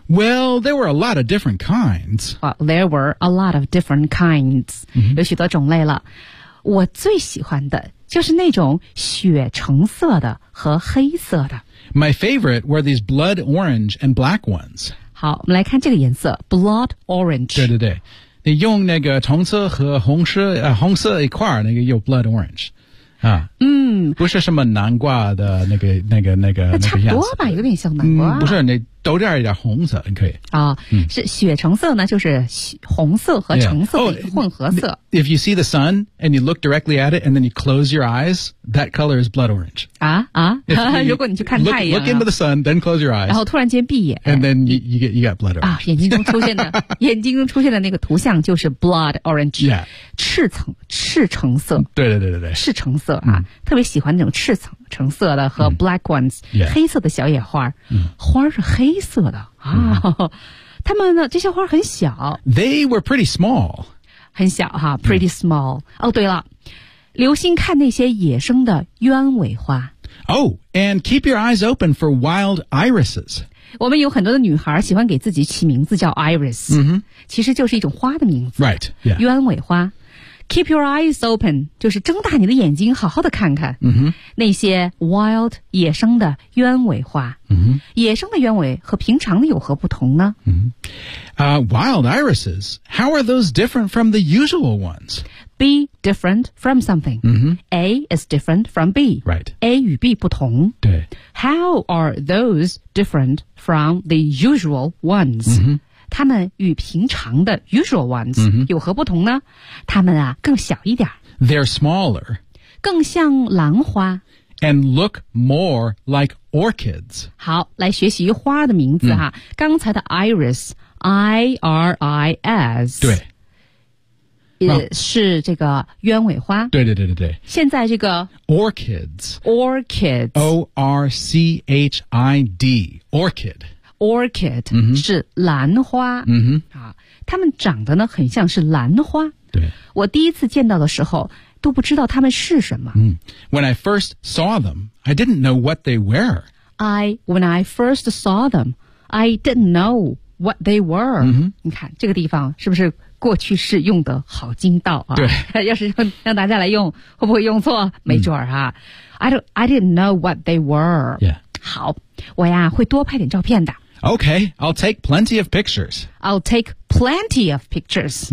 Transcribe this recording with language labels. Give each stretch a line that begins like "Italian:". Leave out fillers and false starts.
English: Well, there were a lot of different kinds. Well, there were a lot of different kinds.、 Mm-hmm.
Chinese: 有许多种类了。我最喜欢的就是那种血橙色的和黑色的。
English: My favorite were these blood orange and black ones.
Chinese: 好，我们来看这个颜色 ,blood orange. 对对对。你用那个橙色和红色一块那个有 blood orange。啊，嗯，不是什么南瓜的那个样子，那差不多吧，有点像南瓜。嗯、不是，那都带一点红色，你可以。哦，是血橙色呢，就是红色和橙色的混合色。
English: Yeah. Oh, if you see the sun and you look directly at it and then you close your eyes, that color is blood orange.
Chinese: 啊啊，如果你去看太阳。
English: Look into the sun, then close your eyes.
Chinese: 然后突然间闭眼。
English: And then you got blood orange.
Chinese: 啊，眼睛中出现的眼睛中出现的那个图像就是 blood orange.
English: Yeah.
Chinese: 赤橙色。对对对对对。赤橙色啊、嗯、特别喜欢那种赤橙色的和
English: black ones,、
Chinese: 嗯、黑色的小野花、嗯、花是黑色的、嗯、啊他们呢这些花很小。
English: They were pretty small.
Chinese: 很小哈 ,
English: pretty small.、
Chinese: 嗯、哦对了留心看那些野生的鸢尾花。
English: Oh, and keep your eyes open for wild irises.
Chinese: 我们有很多的女孩喜欢给自己起名字叫 iris,、嗯、其实就是一种花的名字。
English: Right, yeah.
Chinese: 鸢尾花。
English: Keep your eyes open,
Chinese: 就是睁大你的眼睛好好的看看、 mm-hmm. 那些 wild, 野生的鸢尾花、 mm-hmm. 野生的鸢尾和平常的有何不同呢、 mm-hmm.
English: Wild irises, how are those different from the usual ones? B, different from something、 mm-hmm. A is different from B、 right.
Chinese: A 与 B 不同对
English: How are those different from the usual ones?、 Mm-hmm.
Chinese: 它们与平常的 usual ones、 mm-hmm. 有何不同呢？它们啊更小一点。
English: They're smaller.
Chinese: 更像兰花。
English: And look more like orchids.
Chinese: 好，来学习花的名字哈。Mm. 刚才的 iris, I-R-I-S。对。是这个鸢尾花。对对对对对。现在这个
English: orchids。 Orchids。 O-R-C-H-I-D. Orchid. Orchid、 mm-hmm.
Chinese: 是兰花、 mm-hmm. 啊、它们长得呢很像是兰花对我第一次见到的时候都不知道它们是什么、 mm.
English: When I first saw them, I didn't know what they were When I first saw them, I didn't know what they were、 mm-hmm.
Chinese: 你看这个地方是不是过去式用得好精到啊对要是 让大家来用会不会用错没准儿啊、mm.
English: I didn't know what they were、 yeah.
Chinese: 好我呀会多拍点照片的。
English: Okay, I'll take plenty of pictures. I'll take plenty of pictures.、